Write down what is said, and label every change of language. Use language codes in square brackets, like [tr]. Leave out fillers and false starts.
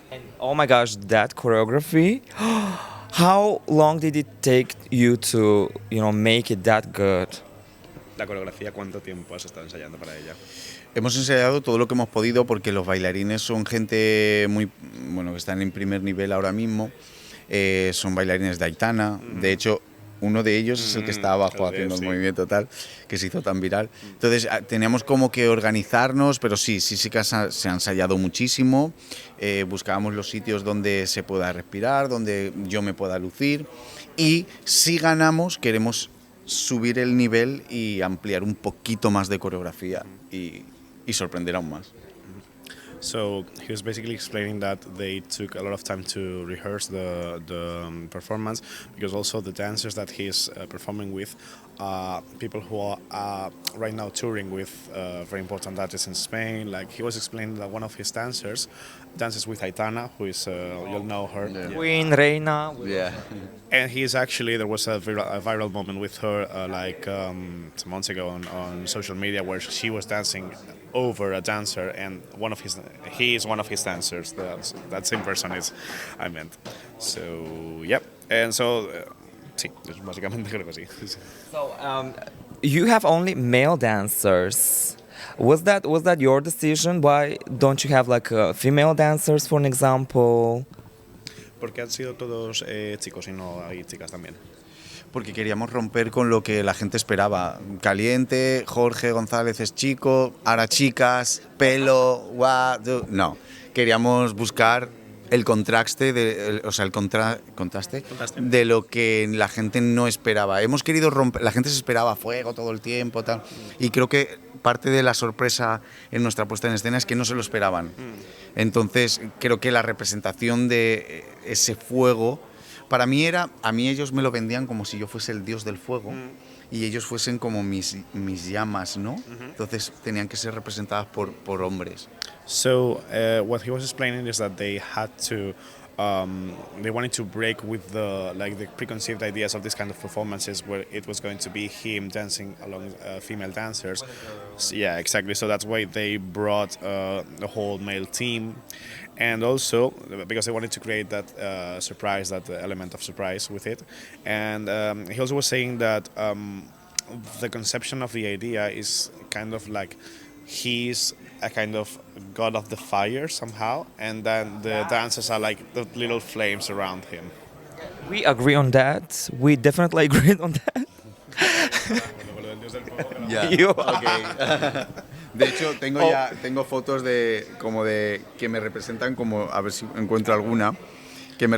[en] And oh my gosh, that choreography! How long did it take you to make it that good? [es] La coreografía, ¿cuánto tiempo has estado ensayando para ella? Hemos ensayado todo lo que hemos podido porque los bailarines son gente muy, bueno, que están en primer nivel ahora mismo. Son bailarines de Aitana. De hecho, uno de ellos es el que está abajo haciendo el movimiento tal, que se hizo tan viral. Entonces, teníamos como que organizarnos, pero sí que se ha ensayado muchísimo. Buscábamos los sitios donde se pueda respirar, donde yo me pueda lucir. Y si ganamos, queremos subir el nivel y ampliar un poquito más de coreografía y sorprender aún más. [en] So he was basically explaining that they took a lot of time to rehearse the performance, because also the dancers that he's performing with are people who are right now touring with very important artists in Spain. Like he was explaining that one of his dancers dances with Aitana, who is you'll know her. Yeah. Queen, Reina. Yeah. And he's actually, there was a viral moment with her some months ago on social media where she was dancing over a dancer, and he is one of his dancers. That same person is, I meant. So, yep. And so, [es] sí, básicamente creo que sí. [en] So, you have only male dancers. Was that your decision? Why don't you have like female dancers, for an example? [es] Porque han sido todos chicos y no hay chicas también. Porque queríamos romper con lo que la gente esperaba. Caliente, Jorge González es chico, ahora chicas, pelo, guau. No, queríamos buscar el contraste, contraste de lo que la gente no esperaba. Hemos querido romper, la gente se esperaba fuego todo el tiempo, tal, y creo que parte de la sorpresa en nuestra puesta en escena es que no se lo esperaban. Entonces, creo que la representación de ese fuego, para mí a mí ellos me lo vendían como si yo fuese el dios del fuego y ellos fuesen como mis llamas, ¿no? Entonces, tenían que ser representadas por hombres. [en] So, what he was explaining is that they had to they wanted to break with the preconceived ideas of this kind of performances where it was going to be him dancing along female dancers. So, yeah, exactly. So that's why they brought the whole male team, and also because they wanted to create that surprise, that element of surprise with it. And he also was saying that the conception of the idea is kind of like he's a kind of god of the fire somehow, and then the dancers are like the little flames around him. We agree on that. We definitely agree on that. Yeah. You- Okay. [es] De hecho, tengo fotos de que me representan como, a ver si encuentro alguna, que me